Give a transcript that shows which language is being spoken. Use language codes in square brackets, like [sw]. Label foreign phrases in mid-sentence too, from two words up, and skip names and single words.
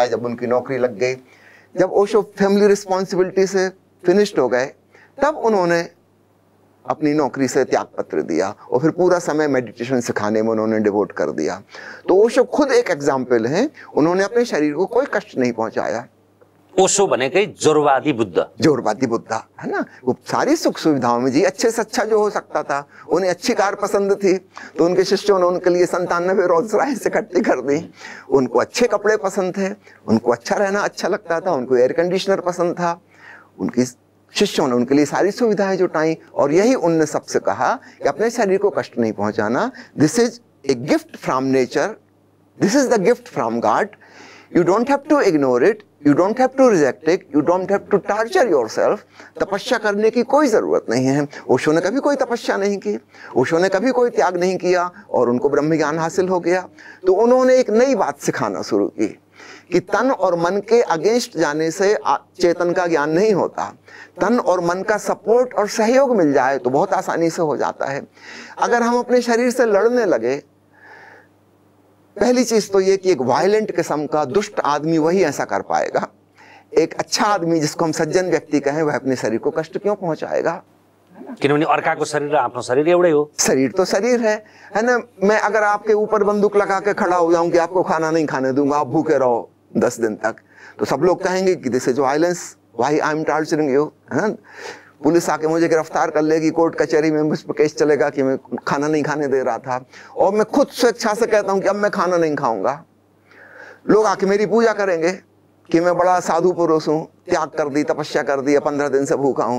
[hi] जब उनकी नौकरी लग गई, जब ओशो [en] family responsibility [hi] से फिनिश्ड हो गए, तब उन्होंने अपनी नौकरी से त्याग पत्र दिया और फिर पूरा समय मेडिटेशन सिखाने में उन्होंने डिवोट कर दिया। तो ओशो खुद एक एग्जाम्पल हैं, उन्होंने अपने शरीर को कोई कष्ट नहीं पहुंचाया। [ne] ओशो भनेकै जोरवादी बुद्ध, [hi] जोरवादी बुद्ध है ना। वो सारी सुख सुविधाओं में जी अच्छे से अच्छा जो हो सकता था। उन्हें अच्छी कार पसंद थी तो उनके शिष्यों ने उनके लिए 97 रोल्स रॉयस इकट्ठी कर दी। उनको अच्छे कपड़े पसंद थे, उनको अच्छा रहना अच्छा लगता था, उनको [en] air conditioner [hi] पसंद था, उनकी शिष्यों ने उनके लिए सारी सुविधाएं जुटाई। और यही उनने सबसे कहा कि अपने शरीर को कष्ट नहीं पहुंचाना। [en] This is a gift from nature, this is the gift from God. You don't have to ignore it, you don't have to reject it, you don't have to torture yourself. [hi] तपस्या करने की कोई ज़रूरत नहीं है। ओशो ने कभी कोई तपस्या नहीं की, ओशो ने कभी कोई त्याग नहीं किया और उनको ब्रह्म ज्ञान हासिल हो गया। तो उन्होंने एक नई बात सिखाना शुरू की कि तन और मन के अगेंस्ट जाने से चेतन का ज्ञान नहीं होता। तन और मन का सपोर्ट और सहयोग मिल जाए तो बहुत आसानी से हो जाता है। अगर हम अपने शरीर से लड़ने लगे, पहली चीज तो ये कि एक वायलेंट किस्म का दुष्ट आदमी वही ऐसा कर पाएगा। एक अच्छा आदमी जिसको हम सज्जन व्यक्ति कहें, वह अपने शरीर को कष्ट क्यों पहुंचाएगा? [ne] किनभने अर्काको शरीर र आफ्नो शरीर एउटै हो। [hi] शरीर तो शरीर है ना। मैं अगर आपके ऊपर बंदूक लगा के खड़ा हो जाऊं कि आपको खाना नहीं खाने दूंगा, आप भूखे रहो 10 दिन तक, तो सब लोग कहेंगे कि [en] this is violence, why I am torturing you, [hi] है ना। पुलिस आके मुझे गिरफ्तार कर लेगी, कोर्ट कचहरी में मुझ पर केस चलेगा कि मैं खाना नहीं खाने दे रहा था, और मैं खुद स्वेच्छा से कहता हूं कि अब मैं खाना नहीं खाऊंगा। लोग आके मेरी पूजा करेंगे कि मैं बड़ा साधु पुरुष हूं, त्याग कर दी, तपस्या कर दी, 15 दिन से भूखा हूं।